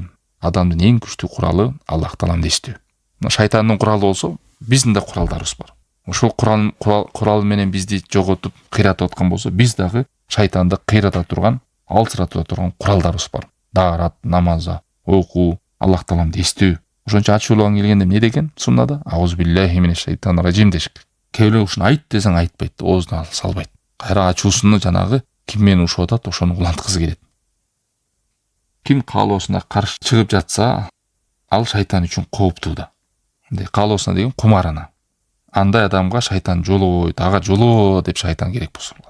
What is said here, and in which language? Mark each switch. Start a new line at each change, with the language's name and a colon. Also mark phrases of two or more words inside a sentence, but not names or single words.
Kyrgyz: Адамдын эң күчтүү куралы Аллах Тааланы эстөө. Шайтандын куралы болсо, биздин да куралдарыбыз бар. Ошол курал менен бизди жоготуп, кыйратып аткан болсо, биз дагы шайтанды кыйрата турган, алсыратып турган куралдарыбыз бар. Даарат, намаза, окуу, Аллах Тааланы эстөө. Ошончо ачууланган келгенде эмне деген? Суннада
Arabic: أعوذ بالله من الشيطان الرجيم
Kyrgyz: дешик. Кээ бирөө ушуну айт десең айтпайт, оозуна салбайт. Кайра ачуусуну жанагы ким менен ушуп атат, ошону уланткызы келет. Ким каалоосуна каршы чыгып жатса, ал шайтан үчүн кооптуу да. Каалоосуна деген кумарына. Андай адамга шайтан жолобойт, ага жолоо деп шайтан керек болсо болот.